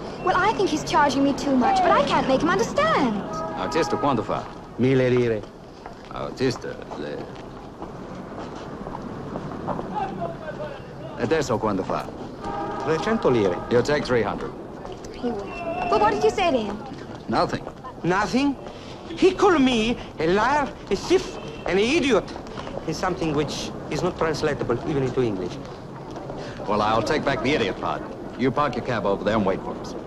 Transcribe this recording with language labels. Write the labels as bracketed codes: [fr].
[en] Well, I think he's charging me too much, but I can't make him understand. [it] Artista, quanto fa? 1.000 lire. Artista, adesso quanto fa? 300 lire. [en] You'll take 300. He will. But what did you say to him? Nothing. Nothing? He called me a liar, a thief, an idiot. It's something which is not translatable even into English. Well, I'll take back the idiot part. You park your cab over there and wait for us.